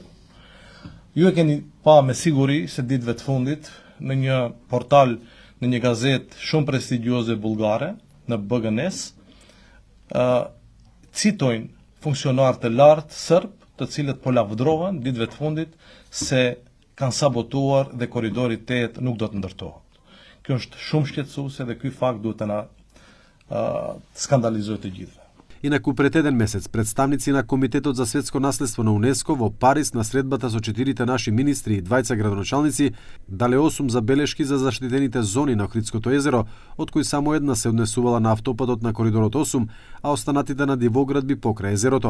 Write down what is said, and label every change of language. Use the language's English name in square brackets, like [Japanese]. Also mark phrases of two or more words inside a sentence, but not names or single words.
[Albanian] Ju e keni pa me siguri se ditëve të fundit në një portal, në një gazet shumë prestigjioze bullgare, në BGNES, citojnë funksionar të lartë sërb, të cilët po lavdrohen ditëve të fundit se kanë sabotuar dhe koridori 8 nuk do të ndërtohet. Kjo është shumë shqetësuese dhe ky fakt duhet të na skandalizojë të gjithëve. [Macedonian] Инаку пред еден месец представници на Комитетот за светско наследство на УНЕСКО во Париз на средбата со 4 наши министри и 2 градоначалници дале 8 забелешки за заштитените зони на Охридското езеро, од кои само една се однесувала на автопатот на коридорот 8, а останатите на дивоградби покрај езерото.